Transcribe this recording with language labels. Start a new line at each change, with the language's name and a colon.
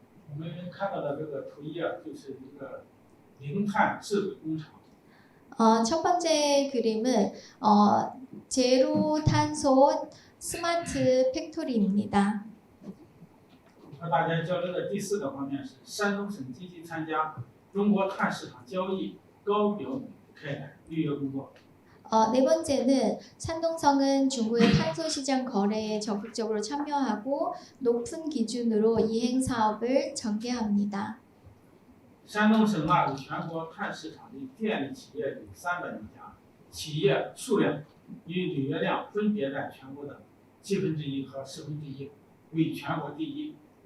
Chinese: 我们看到的这个图一就是一个零碳智慧工厂。
Korean: 첫 번째 그림은 제로 탄소 스마트 팩토리입니다.
Chinese: 和大家交流的第四个方面是山东省积极参加中国碳市场交易高标准开展预约工作。
Korean: 네 번째는 산동성은 중국의 탄소 시장 거래에 적극적으로 참여하고 높은 기준으로 이행 사업을 전개합니다.
Chinese: 山东省纳入全国碳市场的电力企业有300多家，企业数量与履约量分别占全国的1/7和1/10，为全国第一。